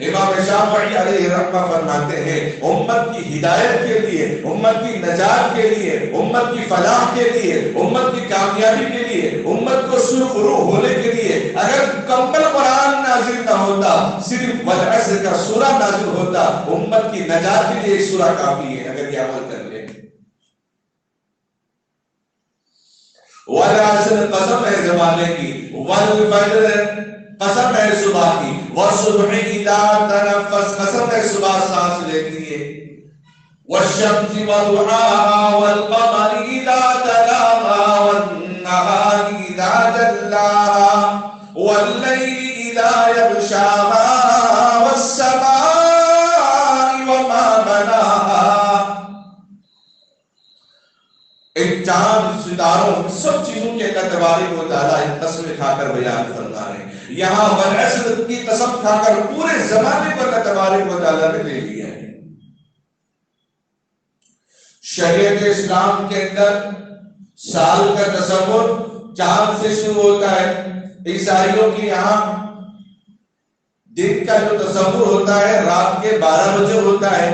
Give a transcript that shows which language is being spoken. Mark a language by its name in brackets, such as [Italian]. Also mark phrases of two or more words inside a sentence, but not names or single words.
[Urdu] امام شافعی [Arabic] عليه رحمة [Urdu] فرماتے ہیں امت کی ہدایت کے لیے، امت کی نجات کے لیے، امت کی فلاح کے لیے، امت کی کامیابی کے لیے، امت کو سرخرو ہونے کے لیے اگر مکمل قرآن نازل نہ ہوتا، صرف والعصر کا سورہ نازل ہوتا، امت کی نجات کے لیے سورہ کافی ہے اگر یہ عمل کر لے. والعصر قسم ہے زمانے کی، والفجر قسم ہے صبح کی, [Arabic] والصبح إذا تنفس [Urdu] قسم ہے صبح سانس لیتی ہے, [Arabic] والشمس وضحاها والقمر إذا تلاها والنهار إذا جلاها والليل إذا يغشاها والسماء وما بناها. [Urdu] ان چاند ستاروں سب چیزوں کے [Arabic] الله تبارك وتعالى [Urdu] قسم کھا کر بیان فرما رہے ہیں. یہاں والعصر کی قسم کھا کر پورے زمانے کو [Arabic] الله تبارك وتعالى [Urdu] نے لے لیا ہے. شریعت اسلام کے اندر سال کا تصور چاند سے شروع ہوتا ہے. عیسائیوں کی یہاں دن کا جو تصور ہوتا ہے رات کے 12 بجے ہوتا ہے.